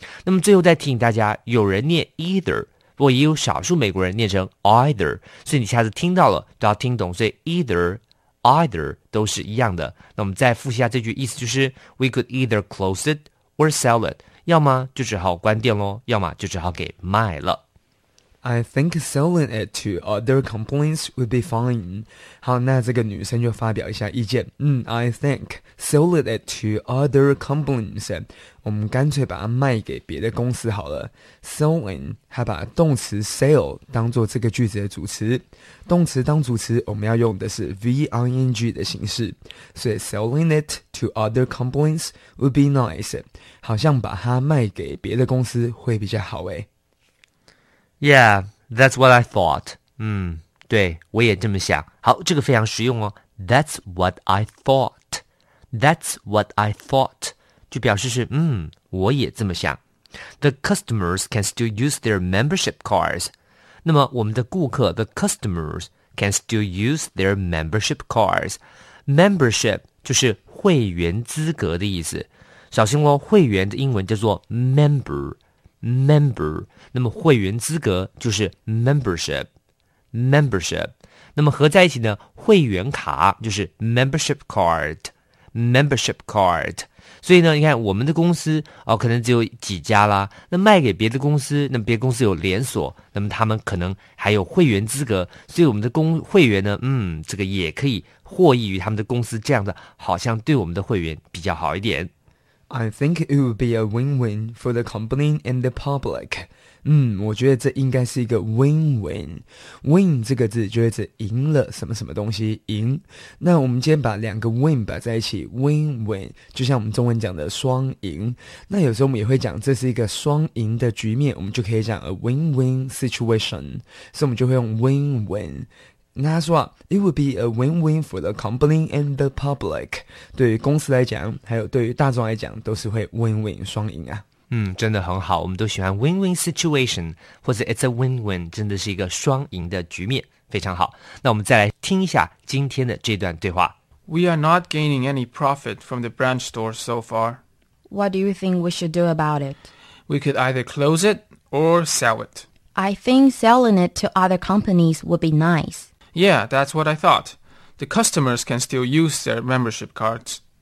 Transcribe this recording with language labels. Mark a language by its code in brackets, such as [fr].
[zh] 那么最后再提醒大家有人念 either 不过也有少数美国人念成 either 所以你下次听到了都要听懂所以 either 都是一样的那我们再复习一下这句意思就是 [en] we could either close it or sell it [zh] 要么就只好关店咯要么就只好给卖了 [en] I think selling it to other companies would be fine. [zh] 好，那这个女生就发表一下意见。 [en] I think selling it to other companies. [zh] 我们干脆把它卖给别的公司好了。 Selling 还把动词 sell 当作这个句子的主词。动词当主词，我们要用的是 ving 的形式。所以 [en] selling it to other companies would be nice. [zh] 好像把它卖给别的公司会比较好诶。 [en] Yeah, that's what I thought. [zh] 对，我也这么想。好，这个非常实用哦。 [en] That's what I thought. That's what I thought. [zh] 就表示是，我也这么想。 [en] The customers can still use their membership cards. [zh] 那么我们的顾客 [en] ,the customers can still use their membership cards. [zh] Membership 就是会员资格的意思。小心哦，会员的英文叫做 member. Member, 那么会员资格就是 membership. 那么合在一起呢会员卡就是 membership card. 所以呢你看我们的公司哦可能只有几家啦那卖给别的公司那么别的公司有连锁那么他们可能还有会员资格所以我们的会员呢这个也可以获益于他们的公司这样的好像对我们的会员比较好一点。 [en] I think it would be a win-win for the company and the public. [zh] 我觉得这应该是一个 win-win. Win 这个字就是指赢了什么什么东西，赢。那我们今天把两个 win 摆在一起 ，win-win， 就像我们中文讲的双赢。那有时候我们也会讲这是一个双赢的局面，我们就可以讲 a win-win situation. 所以我们就会用 win-win. 那他说啊 [en] ,it would be a win-win for the company and the public. [zh] 对于公司来讲还有对于大众来讲都是会 win-win 双赢啊。真的很好我们都喜欢 win-win situation, 或者 [en] it's a win-win, [zh] 真的是一个双赢的局面非常好。那我们再来听一下今天的这段对话。 [en] We are not gaining any profit from the branch store so far. What do you think we should do about it? We could either close it or sell it. I think selling it to other companies would be nice. Yeah, that's what I thought. The customers can still use their membership cards.